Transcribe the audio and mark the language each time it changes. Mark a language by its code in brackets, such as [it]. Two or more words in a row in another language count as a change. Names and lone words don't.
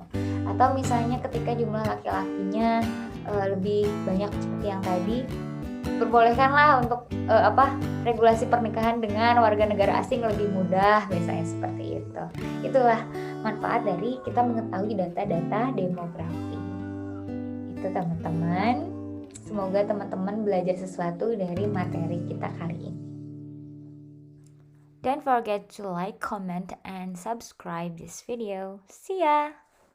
[id] Atau misalnya ketika jumlah laki-lakinya lebih banyak seperti yang tadi, diperbolehkanlah untuk regulasi pernikahan dengan warga negara asing lebih mudah misalnya seperti itu. Itulah manfaat dari kita mengetahui data-data demografi. Itu teman-teman. Semoga teman-teman belajar sesuatu dari materi kita kali ini. [en] Don't forget to like, comment, and subscribe this video. See ya!